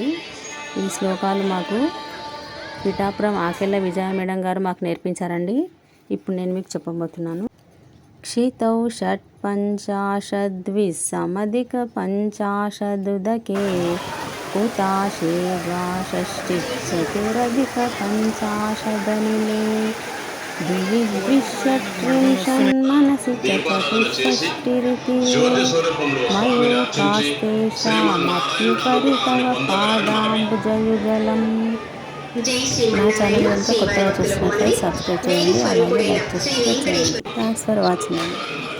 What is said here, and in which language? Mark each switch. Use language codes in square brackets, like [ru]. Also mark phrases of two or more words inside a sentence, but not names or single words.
[te] ఈ శ్లోకాలు మాకు పిఠాపురం ఆకెళ్ళ విజయ మేడం గారు మాకు నేర్పించారండి. ఇప్పుడు నేను మీకు చెప్పబోతున్నాను. [sa] క్షితౌ షట్పంచాశద్విసమధిక పంచాశదుదకే ఉతాశే वा षष्टिश्चतुरधिक पंचाशदनिले दिवि द्विषट्त्रिंशन्मनसि च चतुष्षष्टिरिति मयूखास्तेषामप्युपरि तव पादाम्बुजयुगलम्. [te] నా ఛానల్ అంతా కొత్తగా చూసినట్లయితే సబ్స్క్రైబ్ చేయండి, అలాగే లైక్ చేయండి. [en] Thanks for watching.